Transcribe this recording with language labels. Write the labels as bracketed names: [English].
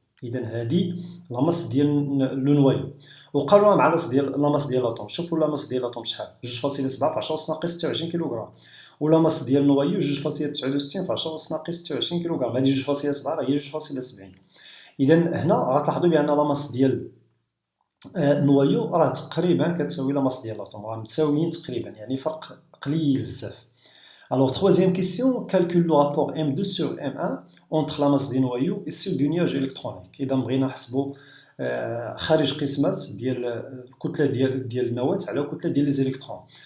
[Arabic] إذا هادي لا ماس ديال لو نوايو. وقالوا مع لا ماس ديال الاتوم، شوفوا لا ماس ديال الاتوم شحال 2.7 في 10 أس ناقص 26 كيلوغرام، ولا ماس ديال النوايو 2.69 في 10 أس ناقص 26 كيلوغرام. هادي 2.7 راه هي 2.70. إذا هنا غتلاحظوا بأن لا ماس ديال النوايو راه تقريبا كتساوي لا ماس ديال الاتوم، راه متساويين تقريبا، يعني فرق قليل بزاف. [French] Alors, troisième question, calcule le rapport M2 sur M1 entre la masse des noyaux et celle du nuage électronique. [Arabic] إذا بغينا نحسبوا خارج قسمة ديال الكتلة ديال النواة على الكتلة ديال لي زيليكترون.